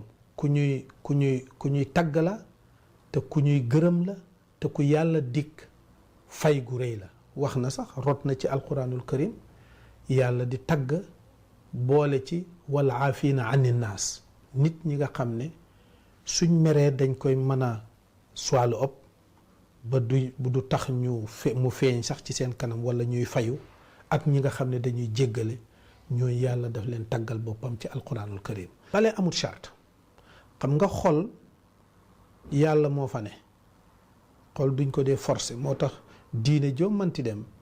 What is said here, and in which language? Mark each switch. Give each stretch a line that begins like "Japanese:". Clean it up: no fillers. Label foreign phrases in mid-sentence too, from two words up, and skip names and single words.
Wolof: ku ñuy tagg la te ku ñuy gërëm la te ku yàlla dikk fay gu rëy la wax na sax rot na ci alquranul karim yàlla di tagg boole ci
Arabic: والعافين عن الناس
Wolof: nit ñi nga xam ne suñ meree dañ koy mën a
English: swallow up
Wolof: ba du tax mu feeñ sax ci seen kanam wala ñuy fayu ak ñi nga xam ne dañuy jéggale ñooy yàlla daf leen taggal boppam ci
Arabic: القرآن الكريم
Wolof: bale amul charte xam nga xol yàlla moo fa ne xol duñ ko dee forcé moo tax diine joo manti dem